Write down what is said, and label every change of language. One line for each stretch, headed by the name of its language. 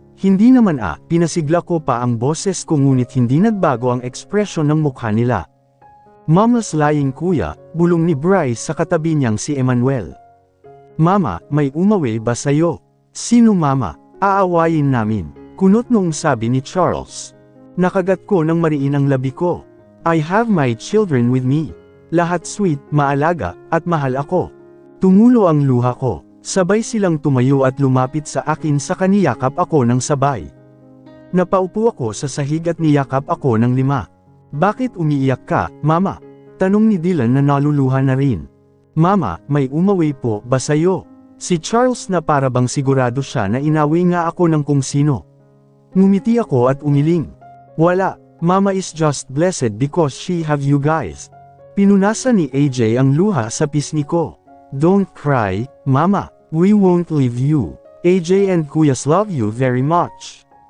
Filipino: Hindi naman pinasigla ko pa ang boses ko ngunit hindi nagbago ang ekspresyon ng mukha nila.
English: Mama's lying
Filipino: kuya, bulong ni Bryce sa katabi niyang si Emmanuel. Mama, may umawi ba sayo? Sino mama? Aawayin namin. Kunot noong sabi ni Charles. Nakagat ko ng mariin ang labi ko.
English: I have my children with me.
Filipino: Lahat sweet, maalaga, at mahal ako. Tumulo ang luha ko. Sabay silang tumayo at lumapit sa akin sa kaniyakap ako ng sabay. Napaupo ako sa sahig at niyakap ako ng 5. Bakit umiiyak ka, mama? Tanong ni Dylan na naluluha na rin. Mama, may umawi po ba sayo? Si Charles na parabang sigurado siya na inawi nga ako ng kung sino. Ngumiti ako at umiling.
English: Wala, mama is just blessed because she have you guys.
Filipino: Pinunasan ni AJ ang luha sa pisngi ko.
English: Don't cry, mama. We won't leave you. AJ and Kuyas love you very much.